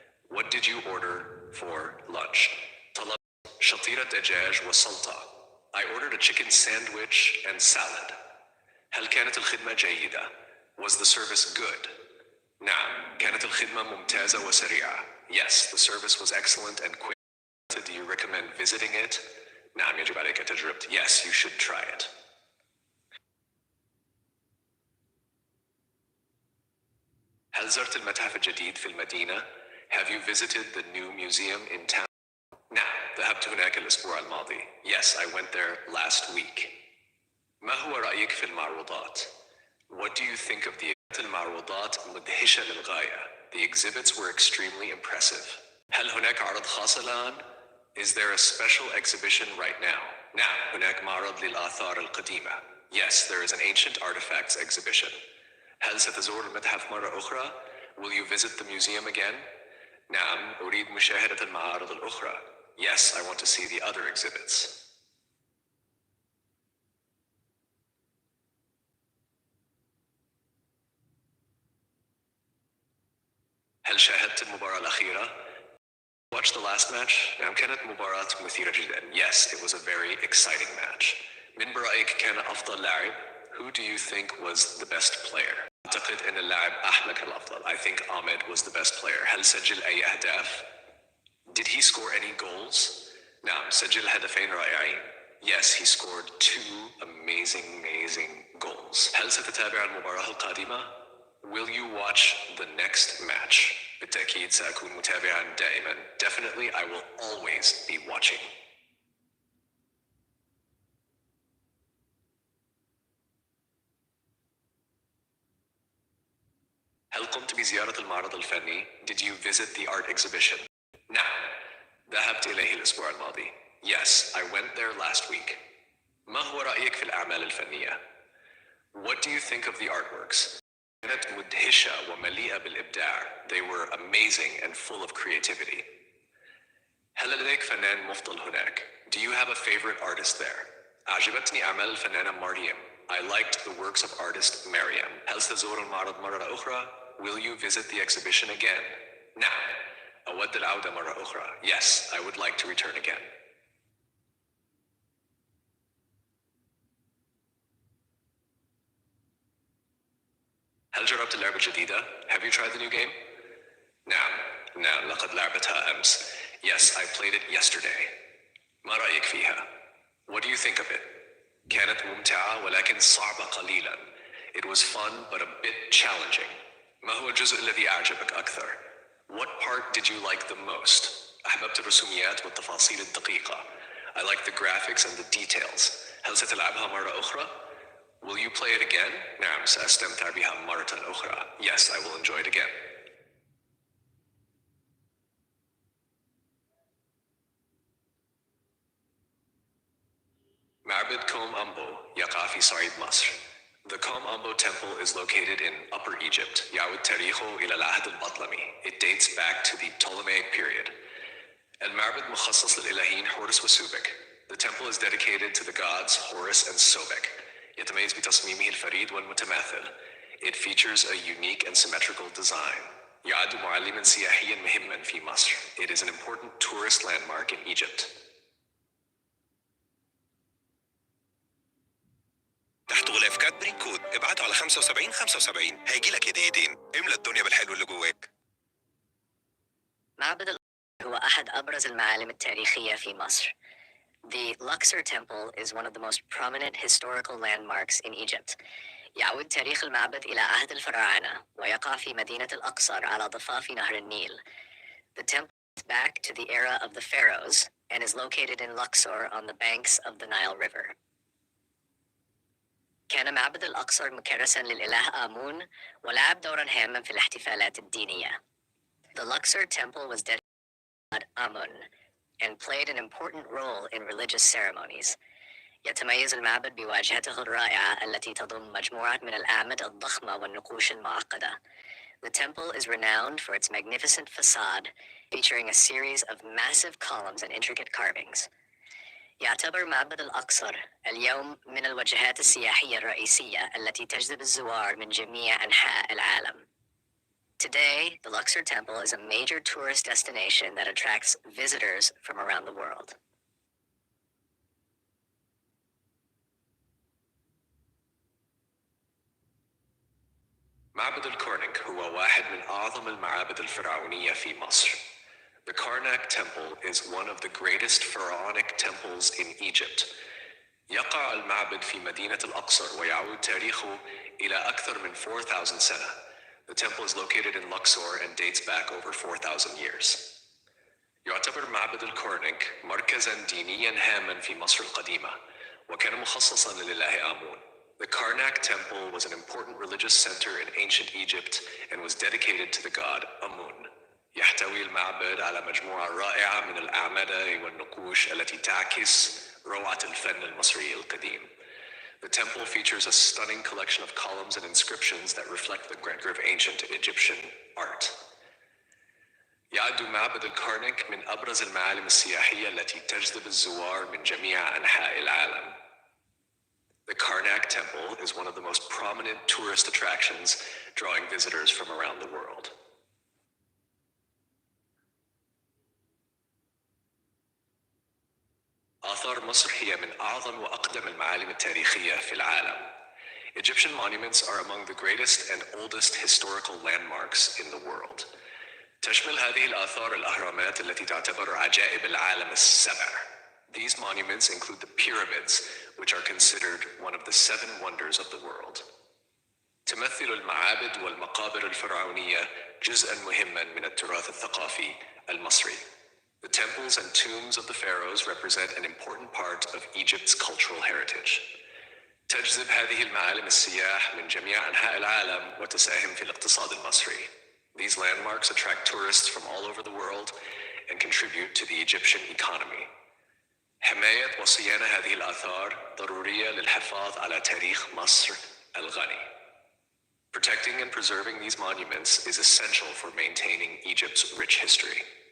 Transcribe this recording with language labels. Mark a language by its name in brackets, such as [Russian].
[English] What did you order for lunch? [Arabic] طلبت شطيرة دجاج وسلطة. [English] I ordered a chicken sandwich and salad. [Arabic] هل كانت الخدمة جيدة? [English] Was the service good? [Arabic] نعم، كانت الخدمة ممتازة وسريعة. [English] Yes, the service was excellent and quick. Do you recommend visiting it? [Arabic] نعم، يجب عليك تجربته. [English] Yes, you should try it. [Arabic] هل زرت المتحف الجديد في المدينة? [English] Have you visited the new museum in town? [Arabic] نعم، ذهبت هناك الأسبوع الماضي. [English] Yes, I went there last week. [Arabic] ما هو رأيك في المعروضات? [English] What do you think of the [Arabic] المعروضات مدهشة للغاية. [English] The exhibits were extremely impressive. [Arabic] هل هناك عرض خاص الآن? [English] Is there a special exhibition right now? [Arabic] نعم، هناك معرض للآثار القديمة. [English] Yes, there is an ancient artifacts exhibition. [Arabic] هل ستزور المتحف مرة أخرى? [English] Will you visit the museum again? [Arabic] نعم، أريد مشاهدة المعارض الأخرى. [English] Yes, I want to see the other exhibits. [Arabic] هل شاهدت المباراة الأخيرة? [English] Watched the last match? [Arabic] نعم، كانت مباراة مثيرة جدا. [English] Yes, it was a very exciting match. [Arabic] من برأيك كان أفضل لاعب? [English] Who do you think was the best player? [Arabic] أعتقد أن اللاعب أحمد كان الأفضل. [English] I think Ahmed was the best player. [Arabic] هل سجل أي أهداف? [English] Did he score any goals? [Arabic] نعم، سجل هدفين رائعين. [English] Yes, he scored 2 amazing goals. [Arabic] هل ستتابع المباراة القادمة? [English] Will you watch the next match? [Arabic] بالتأكيد سأكون متابعا دائما. [English] Definitely, I will always be watching. [Arabic] هل قمت بزيارة المعرض الفني? [English] Did you visit the art exhibition? [Arabic] نعم، ذهبت إليه الأسبوع الماضي. [English] Yes, I went there last week. [Arabic] ما هو رأيك في الأعمال الفنية? [English] What do you think of the artworks? [Arabic] كانت مدهشة ومليئة بالإبداع. [English] They were amazing and full of creativity. [Arabic] هل لديك فنان مفضل هناك? [English] Do you have a favorite artist there? [Arabic] أعجبتني أعمال الفنانة مريم. [English] I liked the works of artist Mariam. [Arabic] هل ستزور المعرض مرة أخرى? [English] Will you visit the exhibition again? [Arabic] نعم، أود العودة مرة أخرى. [English] Yes, I would like to return again. [Arabic] هل جربت اللعبة الجديدة? [English] Have you tried the new game? [Arabic] نعم، لقد لعبتها أمس. [English] Yes, I played it yesterday. [Arabic] ما رأيك فيها? [English] What do you think of it? [Arabic] كانت ممتعة ولكن صعبة قليلا. [English] It was fun but a bit challenging. [Arabic] ما هو الجزء الذي أعجبك أكثر? [English] What part did you like the most? [Arabic] أحببت الرسوميات والتفاصيل الدقيقة. [English] I liked the graphics and the details. [Arabic] هل ستلعبها مرة أخرى? [English] Will you play it again? [Arabic] نعم، سأستمتع بها مرة أخرى. [English] Yes, I will enjoy it again. [Arabic] معبد كوم أمبو يقع في صعيد مصر. [English] The Kom Ombo Temple is located in Upper Egypt. [Arabic] يعود تاريخه إلى العهد البطلمي. [English] It dates back to the Ptolemaic period. [Arabic] المعبد مخصص للإلهين حورس وسوبك. [English] The temple is dedicated to the gods Horus and Sobek. [Arabic] يتميز بتصميمه الفريد والمتماثل. [English] It features a unique and symmetrical design. [Arabic] يعد معلماً سياحياً مهماً في مصر. [English] It is an important tourist landmark in Egypt. [Arabic] تحت غلاف برين كود ابعته على 75 هيجيلك هديتين. املى الدنيا بالحلو اللي جواك. معبد هو أحد أبرز المعالم التاريخية في مصر. [English] The Luxor Temple is one of the most prominent historical landmarks in Egypt. [Arabic] يعود تاريخ المعبد إلى عهد الفراعنة ويقع في مدينة الأقصر على ضفاف نهر النيل. [English] The temple dates back to the era of the pharaohs and is located in Luxor on the banks of the Nile River. [Arabic] كان معبد الأقصر مكرساً للإله آمون ولعب دوراً هاما في الاحتفالات الدينية. [English] The Luxor Temple was dedicated to God Amun and played an important role in religious ceremonies. [Arabic] يتميز المعبد بواجهته الرائعة التي تضم مجموعة من الأعمدة الضخمة والنقوش المعقدة. [English] The temple is renowned for its magnificent facade, featuring a series of massive columns and intricate carvings. [Arabic] يعتبر معبد الأقصر اليوم من الوجهات السياحية الرئيسية التي تجذب الزوار من جميع أنحاء العالم. [English] Today, the Luxor Temple is a major tourist destination that attracts visitors from around the world. [Arabic] معبد الكرنك هو واحد من أعظم المعابد الفرعونية في مصر. [English] The Karnak Temple is one of the greatest pharaonic temples in Egypt. [Arabic] يقع المعبد في مدينة الأقصر ويعود تاريخه إلى أكثر من 4,000 سنة. [English] The temple is located in Luxor and dates back over 4,000 years. [Arabic] يعتبر معبد الكرنك مركزاً دينياً هاماً في مصر القديمة، وكان مخصصاً للإله آمون. [English] The Karnak temple was an important religious center in ancient Egypt and was dedicated to the god Amun. [Arabic] يحتوي المعبد على مجموعة رائعة من الأعمدة والنقوش التي تعكس روعة الفن المصري القديم. [English] The temple features a stunning collection of columns and inscriptions that reflect the grandeur of ancient Egyptian art. [Arabic] يعد معبد الكارنك من أبرز المعالم السياحية التي تجذب الزوار من جميع أنحاء العالم. [English] The Karnak temple is one of the most prominent tourist attractions, drawing visitors from around the world. [Arabic] آثار مصر هي من أعظم وأقدم المعالم التاريخية في العالم. [English] Egyptian monuments are among the greatest and oldest historical landmarks in the world. [Arabic] تشمل هذه الآثار الأهرامات التي تعتبر عجائب العالم السبع. [English] These monuments include the pyramids, which are considered one of the seven wonders of the world. [Arabic] تمثل المعابد والمقابر الفرعونية جزءاً مهماً من التراث الثقافي المصري. [English] The temples and tombs of the pharaohs represent an important part of Egypt's cultural heritage. [Arabic] تجذب هذه المعالم السياح من جميع أنحاء العالم وتساهم في الاقتصاد المصري. [English] These landmarks attract tourists from all over the world and contribute to the Egyptian economy. [Arabic] حماية وصيانة هذه الآثار ضرورية للحفاظ على تاريخ مصر الغني. [English] Protecting and preserving these monuments is essential for maintaining Egypt's rich history.